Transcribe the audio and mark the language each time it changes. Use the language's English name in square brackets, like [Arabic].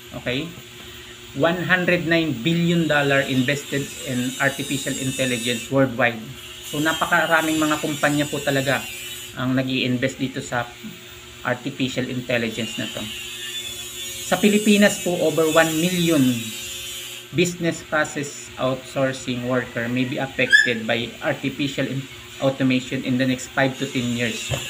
[English] Okay, $109 billion invested in artificial intelligence worldwide. [Filipino] So napakaraming mga kumpanya po talaga ang nag-i-invest dito sa artificial intelligence na to. Sa Pilipinas po, [English] over 1 million business process outsourcing worker may be affected by artificial automation in the next 5 to 10 years.